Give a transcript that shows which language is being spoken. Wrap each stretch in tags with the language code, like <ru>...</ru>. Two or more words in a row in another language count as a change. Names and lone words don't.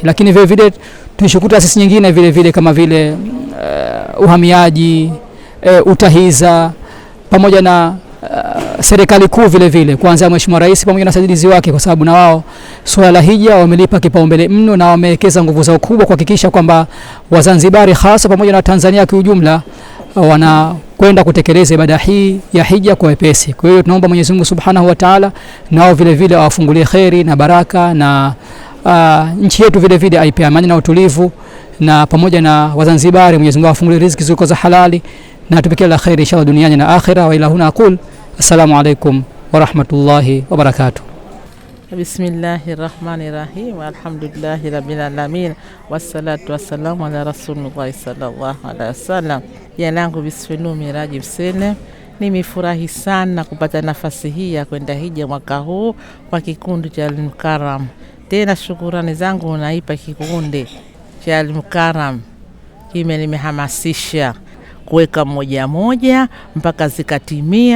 <sw>Lakini vile vile tunashukuru taasisi nyingine vile vile kama vile uhamiaji, utahiza pamoja na serikali kuu vile vile, kuanzia Mheshimiwa Rais pamoja na wasaidizi wake, kwa sababu na wao swala la hija wamelipa kipaumbele mno na wamewekeza nguvu zao kubwa kuhakikisha kwamba Wazanzibari hasa pamoja na Tanzania kwa ujumla wanakwenda kutekeleza ibada hii ya hija kwa wepesi. Kwa hiyo tunaomba Mwenyezi Mungu</sw> <ar>سبحانه وتعالى</ar> <sw>nao vile vile awafungulie khairi na baraka, na nchi yetu vile vile aipe amani na utulivu, na pamoja na Wazanzibari Mwenyezi Mungu awafungulie riziki zilizo za halali na tupikie la khairi inshallah duniani na akhira.</sw> <ar>وإلى هنا أقول السلام عليكم ورحمة الله وبركاته. بسم الله الرحمن الرحيم. الحمد لله رب العالمين، والصلاة والسلام على رسول الله صلى الله عليه وسلم.</ar> <sw>Jina langu Bisfenu Miraji Msene. Nimefurahi sana kupata nafasi hii ya kwenda hija mwaka huu kwa kikundi cha Al-Mukarram. Tena shukrani zangu naipa kikundi cha Al-Mukarram, nimehamasisha kuweka moja mpaka zikatimia.</sw>